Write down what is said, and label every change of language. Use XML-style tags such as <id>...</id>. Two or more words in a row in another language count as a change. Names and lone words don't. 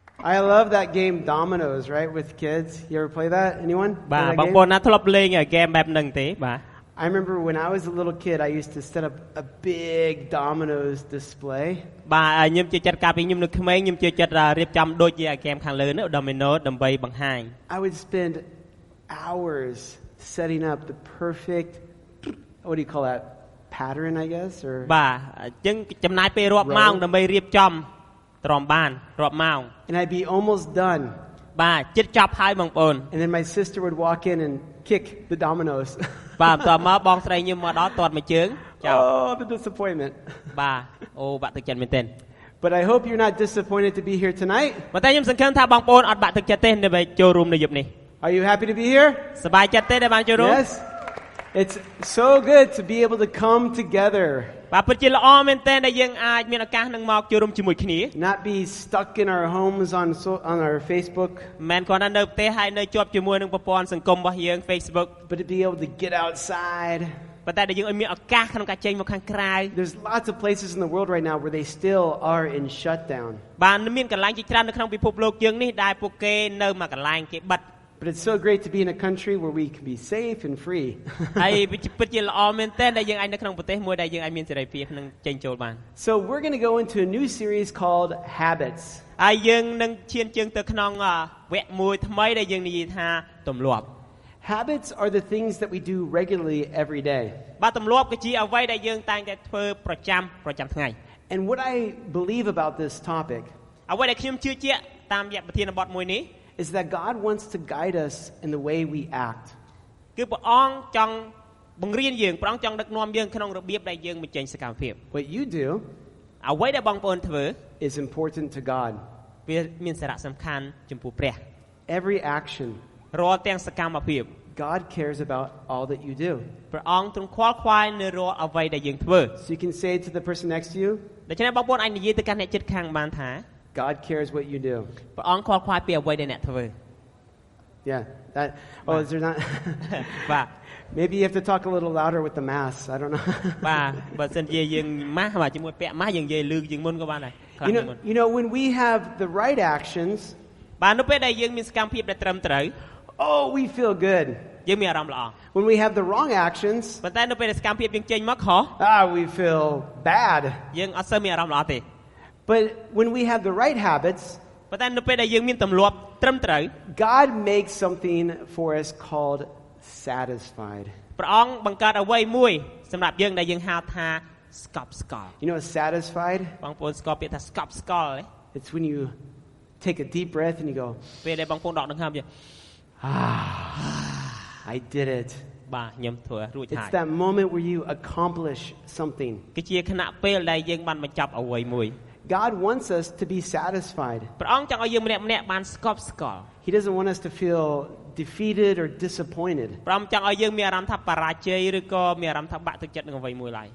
<en>I love that game Dominoes, right, with kids. You ever play that? Anyone? Play</en> <km>បាទ</km> <en>that</en> <km>បង</km> <en>game?</en> <km>ប្អូនណាធ្លាប់លេងហ្គេមបែបហ្នឹងទេបាទ</km> <en>I remember when I was a little kid, I used to set up a big Dominoes display.</en> <km>បាទខ្ញុំជឿចិត្តកាលពីខ្ញុំនៅក្មេងខ្ញុំជឿចិត្តរៀបចំដូចជាហ្គេមខាងលើនោះ Domino ដើម្បីបង្ហាញ</km> <en>I would spend hours setting up the perfect, what do you call that, pattern, I guess, or</en> <km>បាទអញ្ចឹងចំណាយពេលរាប់ម៉ោងដើម្បីរៀបចំទ្រាំបានរាប់ម៉ោង</km> <en>and I'd be almost done.</en> <km>បាទជិតចប់ហើយបងប្អូន</km> <en>And then my sister would walk in and kick the dominoes.</en> <km>បាទបន្ទាប់មកបងស្រីខ្ញុំមកដល់ទាត់មួយជើងចោល</km> <en>Oh, the disappointment.</en> <km>បាទអូបាក់ទឹកចិត្តមែនទែន</km> <en>But I hope you're not disappointed to be here tonight.</en> <km>ប៉ុន្តែខ្ញុំសង្ឃឹមថាបងប្អូនអត់បាក់ទឹកចិត្តទេដើម្បីចូលរួមនៅយប់នេះ</km> <en>Are you happy to be here?</en> <km>សប្បាយចិត្តទេដែលបានចូលរួម</km> <en>Yes. It's so good to be able to come together.</en> <km>បាទពិតជាល្អមែនទែនដែលយើងអាចមានឱកាសនឹងមកចូលរួមជាមួយគ្នា</km> <en>Not be stuck in our homes on our Facebook.</en> <km>មិនគ្រាន់តែនៅផ្ទះហើយនៅជាប់ជាមួយនឹងប្រព័ន្ធសង្គមរបស់យើង Facebook</km> <en>But to be able to get outside.</en> <km>ប៉ុន្តែដែលយើងឲ្យមានឱកាសក្នុងការចេញមកខាងក្រៅ</km> <en>There's lots of places in the world right now where they still are in shutdown.</en> <km>បាទមានកន្លែងជាច្រើននៅក្នុងពិភពលោកយើងនេះដែលពួកគេនៅមួយកន្លែងគេបិទ</km> <en>But it's so great to be in a country where we can be safe and free.</en> <km>ហើយពិតជាល្អមែនទែនដែលយើងអាចនៅក្នុងប្រទេសមួយដែលយើងអាចមានសេរីភាពនឹងចេញចូលបាន</km> <en>So we're going to go into a new series called Habits.</en> <km>ហើយយើងនឹងឈានជើងទៅក្នុងវគ្គមួយថ្មីដែលយើងនិយាយថាទម្លាប់</km> <en>Habits are the things that we do regularly every day.</en> <km>បាទទម្លាប់គឺជាអ្វីដែលយើងតែងតែធ្វើប្រចាំថ្ងៃ</km> <en>And what I believe about this topic</en> <km>អ្វីដែលខ្ញុំជឿជាក់តាមរយៈប្រធានបទមួយនេះ</km> <en>is that God wants to guide us in the way we act.</en> <km>គឺព្រះអង្គចង់បង្រៀនយើងព្រះអង្គចង់ដឹកនាំយើងក្នុងរបៀបដែលយើងបញ្ចេញសកម្មភាព</km> <en>What you do</en> <km>អ្វីដែលបងប្អូនធ្វើ</km> <en>is important to God.</en> <km>វាមានសារៈសំខាន់ចំពោះព្រះ</km> <en>Every action,</en> <km>រាល់ទាំងសកម្មភាព</km> <en>God cares about all that you do.</en> <km>ព្រះអង្គទ្រង់ខ្វល់ខ្វាយនៅរាល់អ្វីដែលយើងធ្វើ</km> <en>So you can say to the person next to you,</en> <km>ដូច្នេះបងប្អូនអាចនិយាយទៅកាន់អ្នកជិតខាងបានថា</km> <en>God cares what you do.</en> <km>ព្រះអង្គខ្វល់ខ្វាយពីអ្វីដែលអ្នកធ្វើ</km> <en>Yeah. That. Oh, is there not?</en> <km>បាទ</km> <en>Maybe you have to talk a little louder with the mass. I don't know.</en> <km>បាទបើសិនជាយើងម៉ាស់បាទជាមួយពាក់ម៉ាស់យើងនិយាយលឺជាងមុនក៏បានដែរ</km> <en>You know, when we have the right actions,</en> <km>បាទនៅពេលដែលយើងមានសកម្មភាពដែលត្រឹមត្រូវ</km> <en>oh, we feel good.</en> <km>យើងមានអារម្មណ៍ល្អ</km> <en>When we have the wrong actions,</en> <km>ប៉ុន្តែនៅពេលដែលសកម្មភាពយើងចេញមកខុស</km> <en>we feel bad.</en> <km>យើងអត់សូវមានអារម្មណ៍ល្អទេ</km> <en>But when we have the right habits,</en> <km>ប៉ុន្តែនៅពេលដែលយើងមានទម្លាប់ត្រឹមត្រូវ</km> <en>God makes something for us called satisfied.</en> <km>ព្រះអង្គបង្កើតអ្វីមួយសម្រាប់យើងដែលយើងហៅថាស្កប់ស្កល់</km> <en>You know what satisfied?</en> <km>បងប្អូនស្គាល់ពាក្យថាស្កប់ស្កល់ទេ</km> <en>It's when you take a deep breath and you go,</en> <km>ពេលដែលបងប្អូនដកដង្ហើមយើង</km> <en>I did it.</en> <km>បាទខ្ញុំធ្វើរួចហើយ</km> <en>It's that moment where you accomplish something.</en> <km>គឺជាខណៈពេលដែលយើងបានបញ្ចប់អ្វីមួយ</km> <en>God wants us to be satisfied.</en> <km>ព្រះអង្គចង់ឲ្យយើងម្នាក់ៗបានស្កប់ស្កល់</km> <en>He doesn't want us to feel defeated or disappointed.</en> <km>ព្រះអង្គចង់ឲ្យយើងមានអារម្មណ៍ថាបរាជ័យឬក៏មានអារម្មណ៍ថាបាក់ទឹកចិត្តនឹងអ្វីមួយឡើយ</km>